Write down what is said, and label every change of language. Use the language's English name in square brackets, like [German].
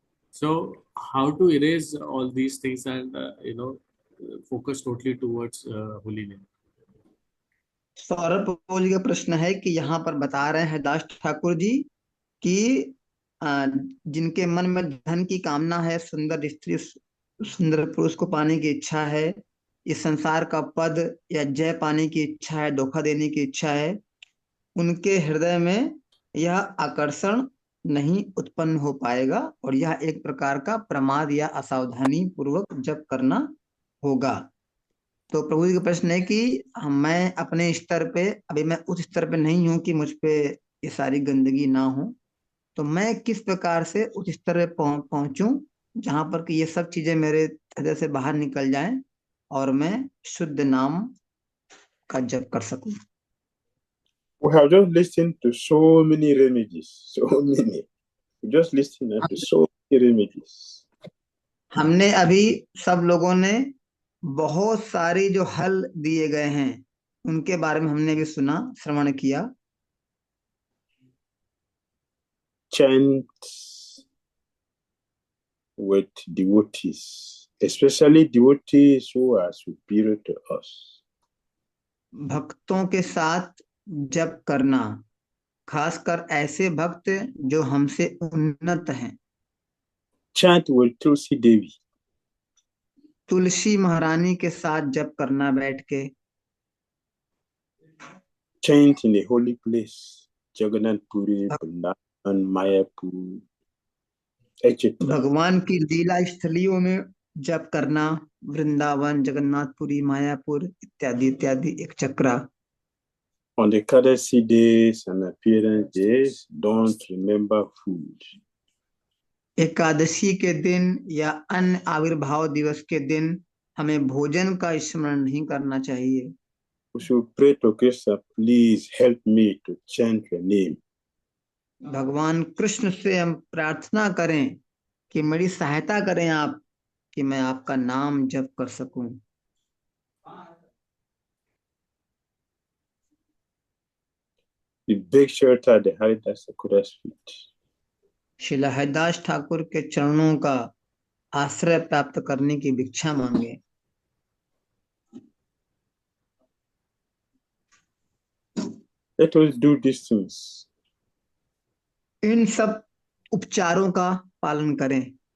[English] So how to erase all these things and focus totally towards holy name? [Hindi] Saurabh प्रभु जी का प्रश्न है कि यहाँ पर बता रहे हैं दास ठाकुर जी कि जिनके मन में धन की कामना है, सुंदर स्त्री सुंदर पुरुष को पाने की इच्छा है, इस संसार का पद या जय पाने की इच्छा है, धोखा देने की इच्छा है, उनके हृदय में यह आकर्षण नहीं उत्पन्न हो पाएगा और यह एक प्रकार का प्रमाद या असावधानी पूर्वक जप करना होगा। तो प्रभु जी का प्रश्न है कि मैं अपने स्तर पे, अभी मैं उस स्तर पे नहीं हूं कि मुझ पे ये सारी गंदगी ना हो, तो मैं किस प्रकार से उस स्तर पे पहुंचूं जहां पर कि ये सब चीजें मेरे हृदय से बाहर निकल जाएं और मैं शुद्ध नाम का जप कर सकूं। [English] We have just listened to so many remedies, so many. We just listened to so many remedies. [Hindi] हमने अभी सब लोगों ने बहुत सारी जो हल दिए गए हैं उनके बारे में हमने भी सुना, श्रवण किया। [English] Chant with devotees, especially devotees who are superior to us. [Hindi] भक्तों के साथ जप करना, खासकर ऐसे भक्त जो हमसे उन्नत हैं। [English] Chant with Tulsi Devi. [Hindi] तुलसी महारानी के साथ जप करना बैठ के। [English] Chant in a holy place, Jagannath Puri, Vrindavan, Mayapur, etc. [Hindi] भगवान की लीला स्थलियों में जप करना, वृंदावन, जगन्नाथपुरी, मायापुर इत्यादि इत्यादि, एक चक्रा। [English] On the Ekadasi days and appearance days, don't remember food. [Hindi] Ekadashi के दिन या अन्य आविर्भाव दिवस के दिन हमें भोजन का स्मरण नहीं करना चाहिए। [English] We should pray to Krishna, please help me to chant your name. [Hindi] भगवान कृष्ण से हम प्रार्थना करें कि मेरी सहायता करें आप, कि मैं आपका नाम जप कर सकूं। [English] We beg shelter at the Haridas Thakur's feet. [Hindi] Srila Haridas Thakur के चरणों का आश्रय प्राप्त करने की भिक्षा मांगे। [English] Let us do these things. [Hindi] इन सब उपचारों का पालन करें।